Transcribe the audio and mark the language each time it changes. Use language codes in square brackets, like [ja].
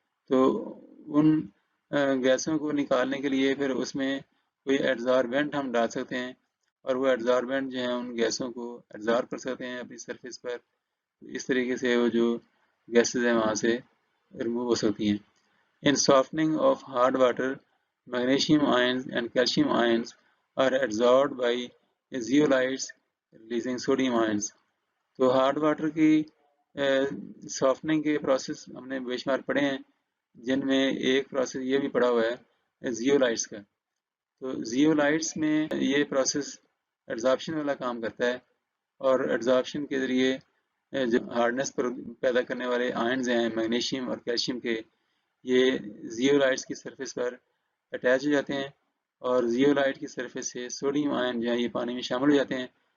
[ur] تو ان گیسوں کو نکالنے کے لیے پھر اس میں کوئی ایڈزاربنٹ ہم ڈال سکتے ہیں، اور وہ ایڈزاربنٹ جو ہیں ان گیسوں کو ایڈزارب کر سکتے ہیں اپنی سرفیس پر. اس طریقے سے وہ جو گیسز ہیں وہاں سے ریموو ہو سکتی ہیں. [en] In softening of hard water, magnesium ions and calcium ions are adsorbed by zeolites releasing sodium ions. [ur] تو ہارڈ واٹر کی سافٹننگ کے پروسیس ہم نے بے شمار پڑھے ہیں، جن میں ایک پروسیس یہ بھی پڑھا ہوا ہے زیولائٹس کا. تو زیولائٹس میں یہ پروسیس ایڈزارپشن والا کام کرتا ہے، اور ایڈزارپشن کے ذریعے جو ہارڈنس پیدا کرنے والے آئنز ہیں میگنیشیم اور کیلشیم کے، یہ زیولائٹس کی سرفیس پر اٹیچ ہو جاتے ہیں، اور زیولائٹ کی سرفیس سے سوڈیم آئن جو ہیں یہ پانی میں شامل ہو جاتے ہیں.